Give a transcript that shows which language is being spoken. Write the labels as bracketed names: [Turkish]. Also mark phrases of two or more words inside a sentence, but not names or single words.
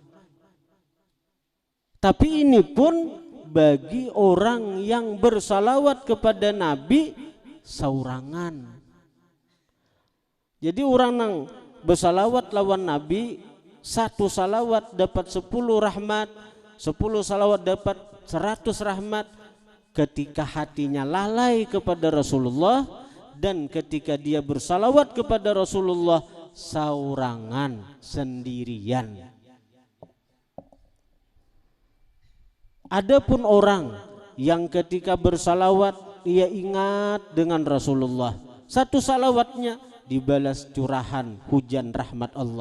[Indonesian] Tapi ini pun bagi orang yang bersalawat kepada Nabi saurangan. Jadi orang yang bersalawat lawan Nabi, 1 salawat dapat 10 rahmat, 10 salawat dapat 100 rahmat. Ketika hatinya lalai kepada Rasulullah dan ketika dia bersalawat kepada Rasulullah saurangan, sendirian. Adapun orang yang ketika bersalawat ia ingat dengan Rasulullah, 1 salawatnya dibalas curahan hujan rahmat Allah.